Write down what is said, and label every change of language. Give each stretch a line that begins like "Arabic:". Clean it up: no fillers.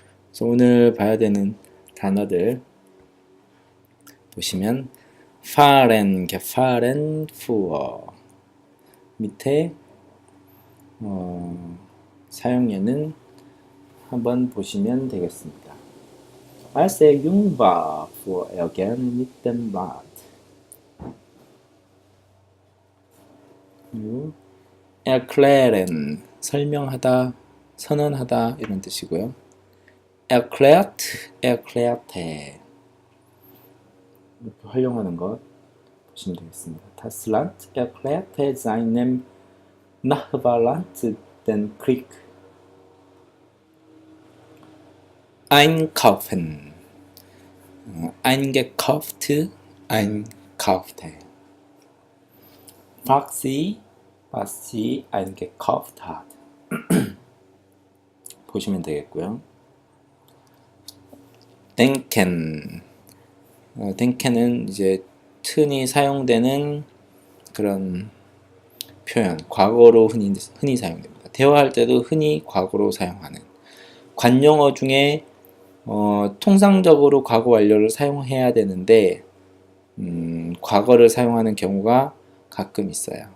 Korean: 그래서 오늘 봐야 되는 단어들 보시면 fahren, gefahren, fuhr 밑에 사용예는 한번 보시면 되겠습니다.
German: Als er jung war, fuhr er gerne mit dem Rad.
Korean: erklären, 설명하다, 선언하다 이런 뜻이고요. erklärt, erklärte 이렇게 활용하는 것 보시면 되겠습니다.
German: Das Land erklärte seinem Nachbarland den Krieg. einkaufen, eingekauft, einkaufte. Frag sie, was sie eingekauft hat.
Korean: 보시면 되겠고요. denken, denken은 이제 흔히 사용되는 그런 표현, 과거로 흔히 사용됩니다. 대화할 때도 흔히 과거로 사용하는 관용어 중에 통상적으로 과거 완료를 사용해야 되는데 과거를 사용하는 경우가 가끔 있어요.